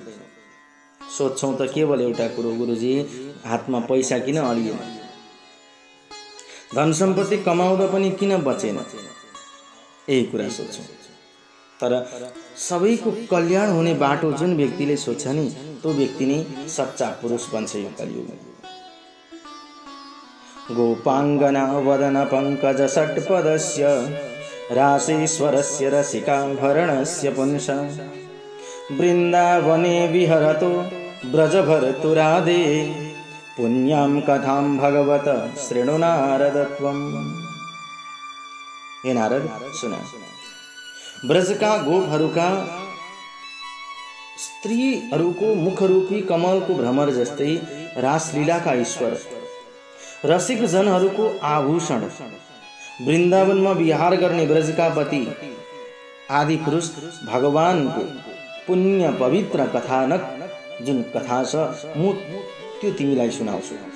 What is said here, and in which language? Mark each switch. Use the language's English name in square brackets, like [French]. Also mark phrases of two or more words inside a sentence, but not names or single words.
[Nepali] सोध्छौँ त केवल एउटा कुरो, गुरुजी हातमा पैसा किन अडिएन, धन सम्पत्ति कमाउँदा पनि किन बचेन, यही कुरा सोध्छौँ। तर सबैको कल्याण हुने बाटो जुन व्यक्तिले सोध्छ नि त्यो व्यक्ति नै सच्चा पुरुष बन्छ यो कलियुगमा। [Sanskrit] गोपाङ्गना वदन पङ्कज षट्पदस्य रासेश्वरस्य रसिकाभरणस्य पुंस वृन्दावने विहरतो ब्रजभर्तुरादे पुण्यां कथां भगवत शृणु नारद त्वम्। [Nepali] हे नारद सुना, ब्रजका गोपहरूका स्त्रीहरूको मुखरूपी कमलको भ्रमर जस्तै रासलीलाका ईश्वर, रसिक जनहरूको आभूषण, वृन्दावनमा विहार गर्ने ब्रजका पति आदि पुरुष भगवानको पुण्य पवित्र कथानक जुन कथा छ म त्यो तिमीलाई सुनाउँछु।